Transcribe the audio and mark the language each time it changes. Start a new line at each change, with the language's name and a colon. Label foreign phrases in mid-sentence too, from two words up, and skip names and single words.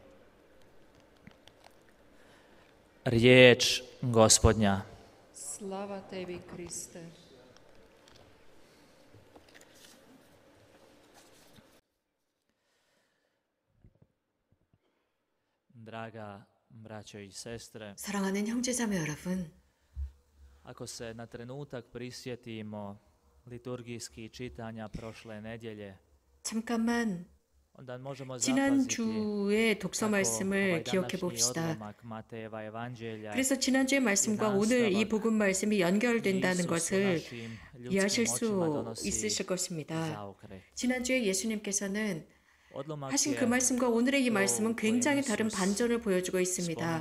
Croatian: Riječ Gospodnja. Slava tebi, Kriste. Draga braćo i sestre,
Korean: 사랑하는 형제자매 여러분,
Croatian: ako se na trenutak prisjetimo liturgijskih čitanja prošle nedjelje,
Korean: 잠깐만
Croatian: onda možemo zapaziti
Korean: 지난주의 독서
Croatian: kako
Korean: 말씀을
Croatian: ovaj
Korean: 기억해
Croatian: današnji
Korean: 봅시다.
Croatian: odlomak Matejeva Evanđelja
Korean: 그래서 지난주의 말씀과 오늘 이 복음 말씀이 연결된다는 것을 이해하실 수 있으실 것입니다. 지난주에 예수님께서는 하신 그 말씀과 오늘의 이 말씀은 굉장히 다른 반전을 보여주고 있습니다.